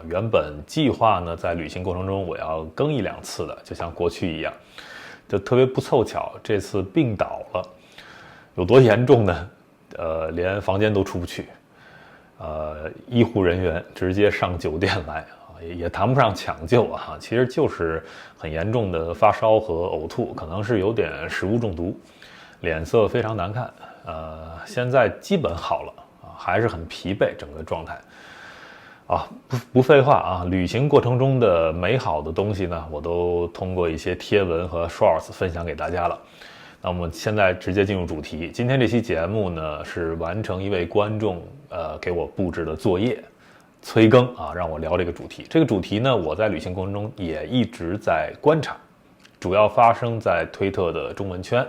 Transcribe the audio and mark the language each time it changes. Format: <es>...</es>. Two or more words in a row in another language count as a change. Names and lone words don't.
<zh>原本計劃呢，在旅行過程中我要更1-2次的，就像過去一樣，就特別不湊巧，這次病倒了，有多嚴重呢？連房間都出不去，醫護人員直接上酒店來啊，也談不上搶救啊，其實就是很嚴重的發燒和嘔吐，可能是有點食物中毒，臉色非常难看。现在基本好了啊，还是很疲惫，整个状态啊，不廢話啊，旅行過程中的美好的東西呢，我都通過一些貼文和 shorts 分享給大家了。那我們現在直接進入主題，今天這期節目呢，是完成一位觀眾給我布置的作業，催更啊，讓我聊這個主題。這個主題呢，我在旅行過程中也一直在觀察，主要發生在推特的中文圈。</zh>